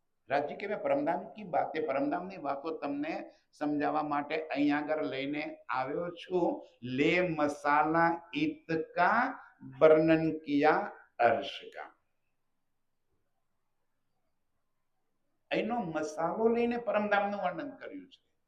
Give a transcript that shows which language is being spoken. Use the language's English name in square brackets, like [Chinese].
[Hindi] રાજ્ય કે મેં પરમધામ की बातें, [Gujarati] પરમધામની વાતો તમને સમજાવવા માટે અહીં આગળ લઈને આવ્યો છું। [Hindi] ले मसाला इत का वर्णन किया अर्श का। [Gujarati] એનો મસાલો લઈને પરમધામનું વર્ણન કર્યું છે.